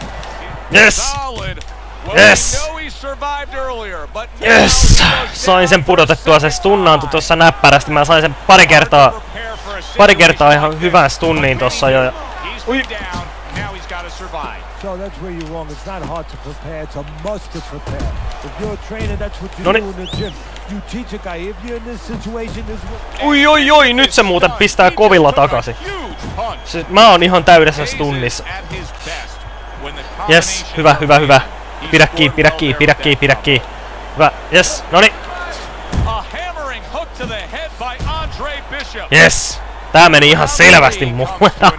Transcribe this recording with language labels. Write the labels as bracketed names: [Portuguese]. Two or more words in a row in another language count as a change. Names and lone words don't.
[English] Yes. Solid. Well, yes. We know he survived earlier, but yes. [Finnish] Sain sen pudotettua, se stunnaantui tossa näppärästi. Mä sain sen pari kertaa ihan hyvän stunniin tossa jo. Ui. [English] So that's where you're wrong. It's not hard to prepare. It's a must to prepare. If you're a trainer, that's what you do in the gym. You teach a guy. If you're in this situation, this. Oi. [Finnish] Nyt se muuten pistää kovilla takaisin. Siis mä oon ihan täydessä stunnissa. Yes, hyvä. Pidä kiinni. Hyvä, yes, noniin. Yes, tää meni ihan selvästi mulle.